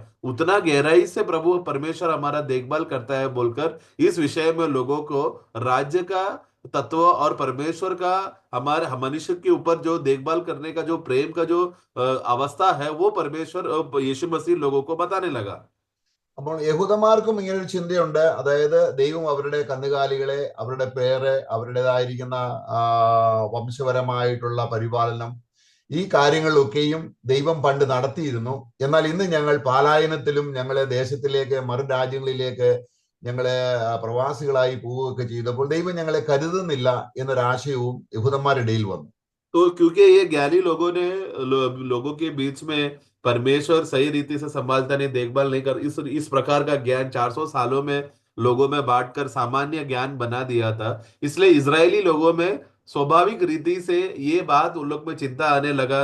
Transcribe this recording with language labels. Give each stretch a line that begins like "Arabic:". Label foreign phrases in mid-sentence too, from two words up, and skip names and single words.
Hindi: उतना गहराई से प्रभु परमेश्वर हमारा देखभाल करता है बोलकर इस विषय में लोगों को राज्य का तत्व और परमेश्वर का हमारे मनुष्य के ऊपर जो देखभाल करने का जो प्रेम का जो अवस्था है वो परमेश्वर यीशु मसीह लोगों को बताने लगा।
Malayalam: അപ്പോൾ യഹൂദന്മാർക്കും ഇങ്ങനെ ഒരു ചിന്തയുണ്ട്. അതായത് ദൈവം അവരുടെ കന്നുകാലികളെ, അവരുടെ പേര്, അവരുടേതായിരിക്കുന്ന വംശപരമായിട്ടുള്ള പരിപാലനം, ഈ കാര്യങ്ങളിലൊക്കെയും ദൈവം പണ്ട് നടത്തിയിരുന്നു. എന്നാൽ ഇന്ന് ഞങ്ങൾ പാലായനത്തിലും ഞങ്ങളെ ദേശത്തിലേക്ക് മറു രാജ്യങ്ങളിലേക്ക് ഞങ്ങളെ പ്രവാസികളായി പോവുകയൊക്കെ ചെയ്തപ്പോൾ ദൈവം ഞങ്ങളെ കരുതുന്നില്ല എന്നൊരാശയവും യഹൂദന്മാരുടെ ഇടയിൽ വന്നു.
Hindi: तो क्योंकि ये ज्ञानी लोगों ने लोगों के बीच में परमेश्वर सही रीति से संभालता नहीं, देखभाल नहीं कर, इस प्रकार का ज्ञान 400 सालों में लोगों में बांटकर सामान्य ज्ञान बना दिया था। इसलिए इजरायली लोगों में स्वाभाविक रीति से ये बात उन लोग में चिंता आने लगा।